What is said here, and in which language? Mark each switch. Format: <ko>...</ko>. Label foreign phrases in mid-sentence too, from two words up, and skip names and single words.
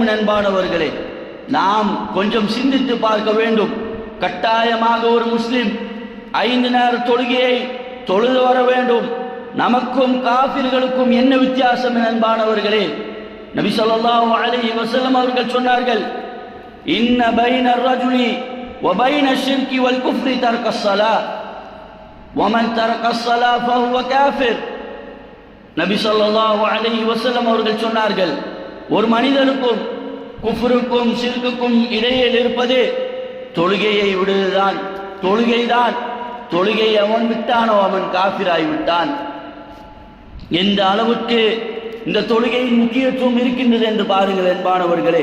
<ta>அன்பானவர்களே, நாம் கொஞ்சம் சிந்தித்து பார்க்க வேண்டும். கட்டாயமாக ஒரு முஸ்லிம் 5 நேர தொழுகையை தொழுது வர வேண்டும். நமக்கும் காஃபிர்களுக்கும் என்ன வித்தியாசம்? அன்பானவர்களே, நபி</ta> <ar>صلى الله عليه وسلم</ar> <ta>அவர்கள் சொன்னார்கள்,</ta> <ar>إن بين الرجل وبين الشرك والكفر ترك الصلاة ومن ترك الصلاة فهو كافر.</ar> <ta>நபி</ta> <ar>صلى الله عليه وسلم</ar> <ta>அவர்கள் சொன்னார்கள், ஒரு மனிதனுக்கும் குஃப்ருக்கும் ஷிர்க்குக்கும் இடையில் இருப்பது தொழுகையை விடுவதுதான், தொழுகைதான். தொழுகை அவன் விட்டானோ அவன் காஃபிராய் விட்டான். எந்த அளவுக்கு இந்த தொழுகையின் முக்கியத்துவம் இருக்கின்றது என்று பாருங்கள் அன்பானவர்களே.</ta>